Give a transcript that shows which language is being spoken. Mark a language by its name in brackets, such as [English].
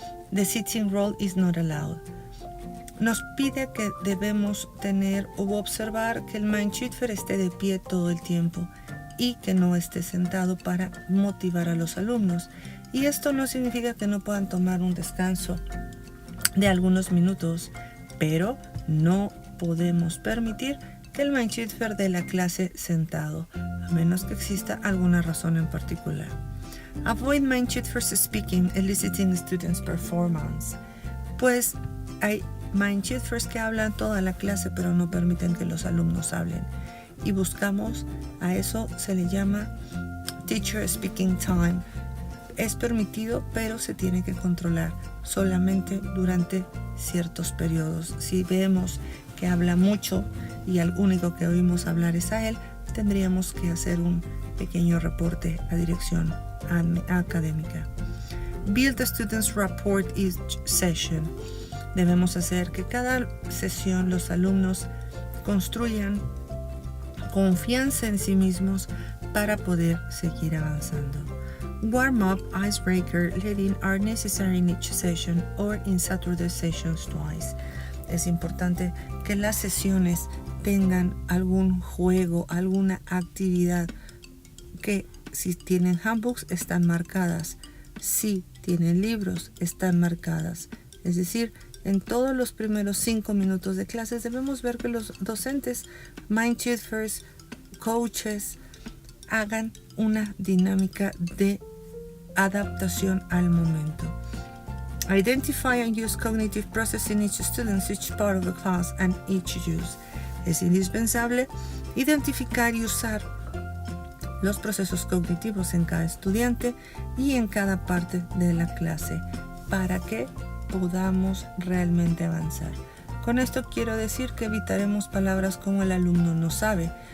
[English] The sitting role is not allowed. [Spanish] Nos pide que debemos tener o observar que el Mindshifter esté de pie todo el tiempo y que no esté sentado para motivar a los alumnos. Y esto no significa que no puedan tomar un descanso de algunos minutos, pero no podemos permitir que el Mindshifter dé la clase sentado, a menos que exista alguna razón en particular. [English] Avoid Mindshifters speaking, eliciting students' performance. [Spanish] Pues hay Mindshifters que hablan toda la clase, pero no permiten que los alumnos hablen. Y buscamos, a eso se le llama [English] teacher speaking time. [Spanish] Es permitido, pero se tiene que controlar solamente durante ciertos periodos. Si vemos que habla mucho y el único que oímos hablar es a él, tendríamos que hacer un pequeño reporte a dirección académica. [English] Build the students' rapport each session. [Spanish] Debemos hacer que cada sesión los alumnos construyan confianza en sí mismos para poder seguir avanzando. [English] Warm-up, icebreaker, leading are necessary in each session or in Saturday sessions twice. [Spanish] Es importante que las sesiones tengan algún juego, alguna actividad que si tienen handbooks están marcadas, si tienen libros están marcadas. Es decir, en todos los primeros 5 minutos de clases debemos ver que los docentes, Mindshifters, coaches, hagan una dinámica de adaptación al momento. [English] Identify and use cognitive process in each student, each part of the class and each use. [Spanish] Es indispensable identificar y usar los procesos cognitivos en cada estudiante y en cada parte de la clase para que podamos realmente avanzar. Con esto quiero decir que evitaremos palabras como el alumno no sabe.